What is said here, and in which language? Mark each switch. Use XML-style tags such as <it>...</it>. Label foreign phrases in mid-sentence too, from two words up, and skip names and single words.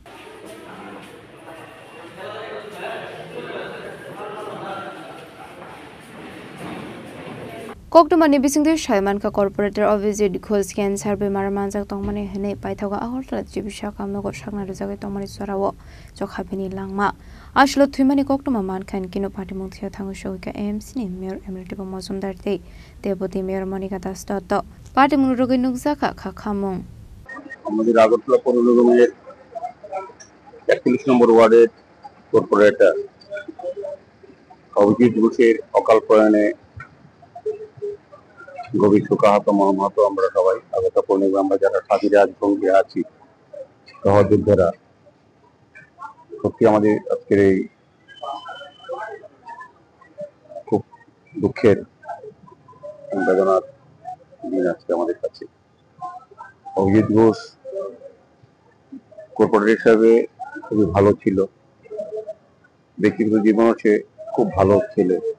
<trp>Koktumani bisingde Shaimanka Corporator Abhijit Ghosh cancer bemar manjak tongmani hene paithaga ahortla jibi sakham nogo saknari jagai tongmani zorawo jokhapini langma Ashlo Thumani Koktuma Mankan Kino Party Muthia Thangushogika AMC ni Mayor MLA Dipok Mujumdar tei Deputy Mayor Monica Das Dotto Party Munurogi Nukjaka Khakamung</trp> <bn>আমাদের আগরতলা পৌর নিগমের 41 নম্বর ওয়ার্ডের কর্পোরেটর অভিজিৎ ঘোষের অকাল প্রয়াণে গভীর শোকাহত মর্মাহত আমরা সবাই আগরতলা পৌর নিগম আমরা যারা সাথী রাজভঙ্গে আছি সহযোদ্ধারা সত্যি আমাদের আজকের এই খুব দুঃখের বেদনার দিন আজকে আমাদের কাছে অভিজিৎ ঘোষ কর্পোরেটর হিসাবে খুবই ভালো ছিল ব্যক্তিগত জীবনও সে খুব ভালো ছেলে</bn>